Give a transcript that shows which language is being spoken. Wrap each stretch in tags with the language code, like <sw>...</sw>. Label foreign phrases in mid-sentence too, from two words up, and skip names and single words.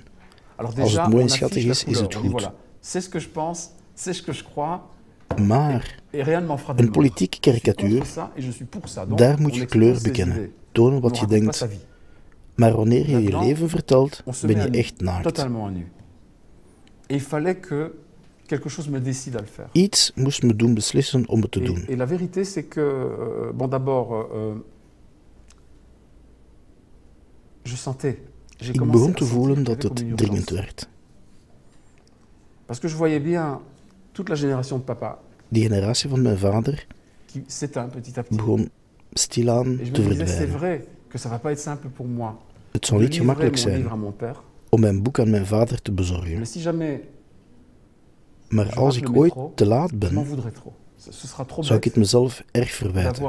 <nl>Als het mooi en schattig is, is het goed.</nl> <fr>C'est ce que je pense, c'est ce que je crois.</fr> <nl>Maar een politieke karikatuur, daar moet je kleur bekennen, tonen wat je denkt. Maar wanneer je je leven vertelt, ben je echt naakt. Iets moest me doen beslissen om het te doen.</nl> <fr>Et la vérité, c'est que, bon, d'abord, je sentais.</fr> <nl>Ik begon te voelen dat het dringend werd.</nl> <fr>Parce que je voyais bien toute la génération de papa.</fr> <nl>Die generatie van mijn vader begon stilaan te verdwijnen. Het zal niet gemakkelijk zijn om mijn boek aan mijn vader te bezorgen. Maar als ik ooit te laat ben, zou ik het mezelf erg verwijten.</nl>